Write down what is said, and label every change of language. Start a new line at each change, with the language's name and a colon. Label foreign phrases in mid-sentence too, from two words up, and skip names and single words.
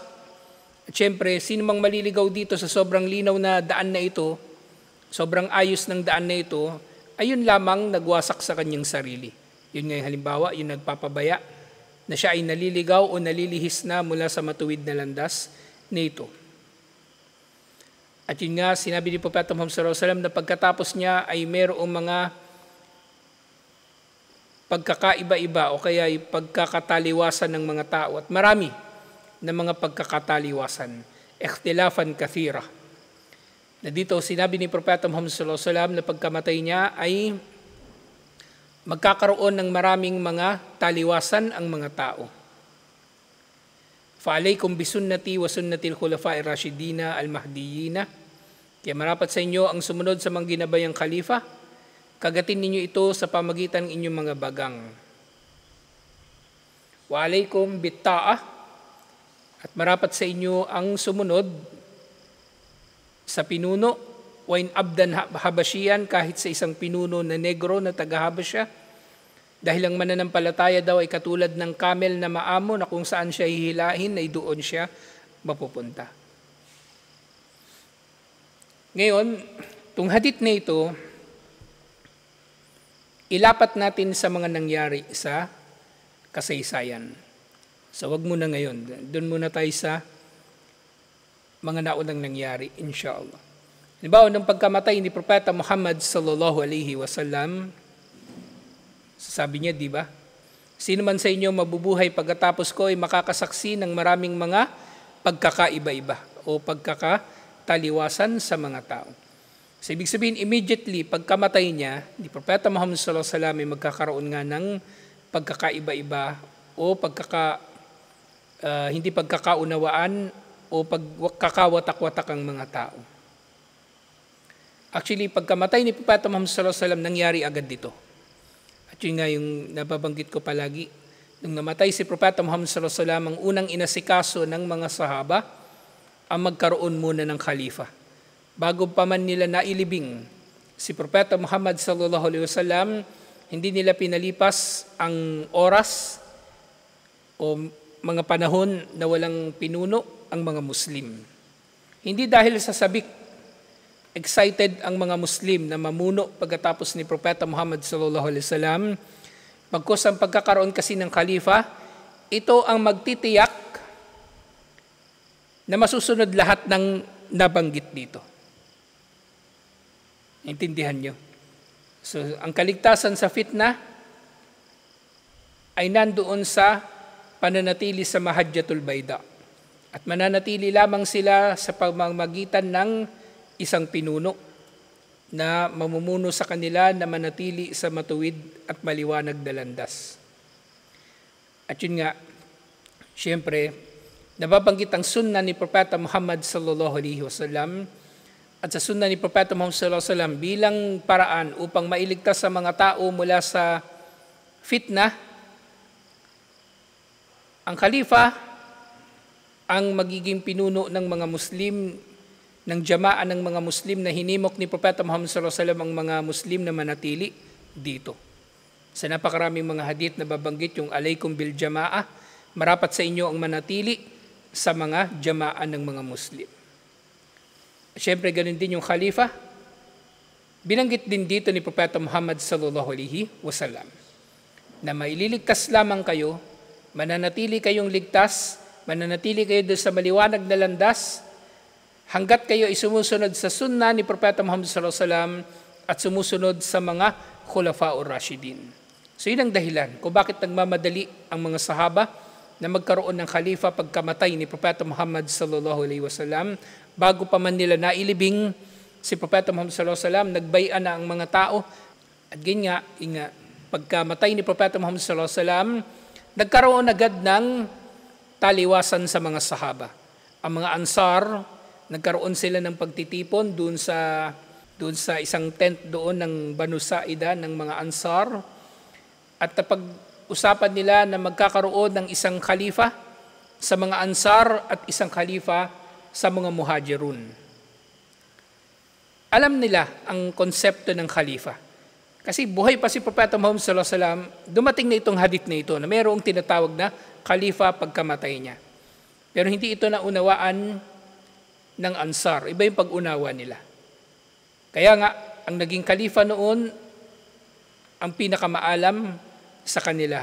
Filipino: At syempre, sino mang maliligaw dito sa sobrang linaw na daan na ito, sobrang ayos ng daan na ito, ayun lamang nagwasak sa kanyang sarili. Yun nga yung halimbawa, yung nagpapabaya, na siya ay naliligaw o nalilihis na mula sa matuwid na landas nito. At yun nga, sinabi ni Propeta Muhammad
Arabic: صلى الله عليه وسلم
Filipino: na pagkatapos niya ay mayroong mga pagkakaiba-iba o kaya ay pagkakataliwasan ng mga tao at marami na mga pagkakataliwasan.
Arabic: اختلافا كثيرا.
Filipino: Na dito sinabi ni Propeta Muhammad
Arabic: صلى الله عليه وسلم
Filipino: na pagkamatay niya ay magkakaroon ng maraming mga taliwasan ang mga tao.
Arabic: فعليكم بسنتي وسنة الخلفاء الراشدين المهديين.
Filipino: Kaya marapat sa inyo ang sumunod sa mga ginabayang khalifa. Kagatin ninyo ito sa pamagitan ng inyong mga bagang.
Arabic: وعليكم بالطاعة.
Filipino: At marapat sa inyo ang sumunod sa pinuno.
Arabic: وإن عبدا حبشيا,
Filipino: kahit sa isang pinuno na negro na taga-Habasya, dahil ang mananampalataya daw ay katulad ng camel na maamo na kung saan siya hihilahin ay doon siya mapupunta. Ngayon, itong hadith na ito, ilapat natin sa mga nangyari sa kasaysayan. So wag muna ngayon, doon muna tayo sa mga naunang nangyari, inshallah. Halimbawa, nung pagkamatay ni Propeta Muhammad
Arabic: صلى الله عليه وسلم,
Filipino: sabi niya, di ba? Sino man sa inyo mabubuhay pagkatapos ko ay makakasaksi ng maraming mga pagkakaiba-iba o pagkakataliwasan sa mga tao. So, ibig sabihin, immediately, pagkamatay niya, ni Propeta Muhammad
Arabic: صلى الله عليه وسلم
Filipino: ay magkakaroon nga ng pagkakaiba-iba o hindi pagkakaunawaan o pagkakawatak-watak ang mga tao. Actually, pagkamatay ni Propeta Muhammad
Arabic: صلى الله عليه وسلم,
Filipino: nangyari agad dito. At yun nga yung nababanggit ko palagi. Nung namatay si Propeta Muhammad
Arabic: صلى الله عليه وسلم,
Filipino: ang unang inasikaso ng mga sahaba ang magkaroon muna ng khalifa. Bago pa man nila nailibing si Propeta Muhammad
Arabic: صلى الله عليه وسلم,
Filipino: hindi nila pinalipas ang oras o mga panahon na walang pinuno ang mga Muslim. Hindi dahil sa sabik, excited ang mga Muslim na mamuno pagkatapos ni Propeta Muhammad
Arabic: صلى الله عليه وسلم.
Filipino: Pagkos ang pagkakaroon kasi ng khalifa, ito ang magtitiyak na masusunod lahat ng nabanggit dito. Intindihan nyo? So, ang kaligtasan sa fitna ay nandoon sa pananatili sa
Arabic: المحجة البيضاء.
Filipino: At mananatili lamang sila sa pamamagitan ng isang pinuno na mamumuno sa kanila na manatili sa matuwid at maliwanag na landas. At yun nga, siyempre, nababanggit ang sunna ni Propeta Muhammad
Arabic: صلى الله عليه وسلم
Filipino: at sa sunna ni Propeta Muhammad
Arabic: صلى الله عليه وسلم
Filipino: bilang paraan upang mailigtas sa mga tao mula sa fitna, ang khalifa ang magiging pinuno ng mga Muslim, ng jamaa ng mga Muslim na hinimok ni Propeta Muhammad
Arabic: صلى الله عليه وسلم
Filipino: ang mga Muslim na manatili dito. Sa napakaraming mga hadith na babanggit yung
Arabic: عليكم بالجماعة,
Filipino: marapat sa inyo ang manatili sa mga jamaa ng mga Muslim. Siyempre, ganun din yung khalifa. Binanggit din dito ni Propeta Muhammad
Arabic: صلى الله عليه وسلم
Filipino: na maililigtas lamang kayo, mananatili kayong ligtas, mananatili kayo doon sa maliwanag na landas, hanggat kayo ay sumusunod sa sunna ni Propeta Muhammad
Arabic: صلى الله عليه وسلم
Filipino: at sumusunod sa mga
Arabic: الخلفاء الراشدين.
Filipino: So yun ang dahilan kung bakit nagmamadali ang mga sahaba na magkaroon ng khalifa pagkamatay ni Propeta Muhammad
Arabic: صلى الله عليه وسلم.
Filipino: Bago pa man nila nailibing si Propeta Muhammad
Arabic: صلى الله عليه وسلم,
Filipino: nagbai'a na ang mga tao. At ganyan nga, pagkamatay ni Propeta Muhammad
Arabic: صلى الله عليه وسلم,
Filipino: nagkaroon agad ng taliwasan sa mga sahaba. Ang mga Ansar, nagkaroon sila ng pagtitipon doon sa isang tent doon ng Banu Saida ng mga Ansar. At napag-usapan nila na magkakaroon ng isang khalifa sa mga Ansar at isang khalifa sa mga Muhajirun. Alam nila ang konsepto ng khalifa. Kasi buhay pa si Propeta Muhammad
Arabic: صلى الله عليه وسلم,
Filipino: dumating na itong hadith na ito na mayroong tinatawag na khalifa pagkamatay niya. Pero hindi ito naunawaan ng Ansar. Iba yung pag-unawa nila. Kaya nga, ang naging khalifa noon, ang pinakamaalam sa kanila.